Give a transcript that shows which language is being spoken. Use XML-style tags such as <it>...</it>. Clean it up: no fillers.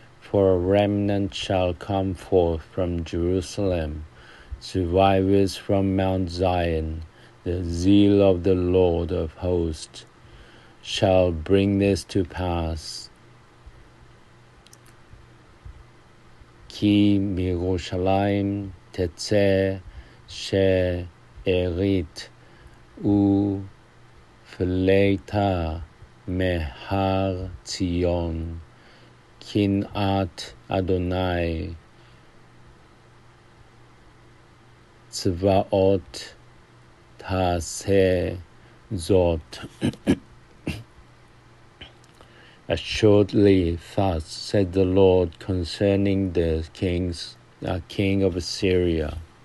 <en>For a remnant shall come forth from Jerusalem, survivors from Mount Zion. The zeal of the Lord of hosts shall bring this to pass.</en> <he>כי מירושלים תצא שארית ופלטה מהר ציון. קנאת אדוני צבאות תעשה זאת.</he> <en>Assuredly, thus said the Lord concerning the king of Assyria.</en>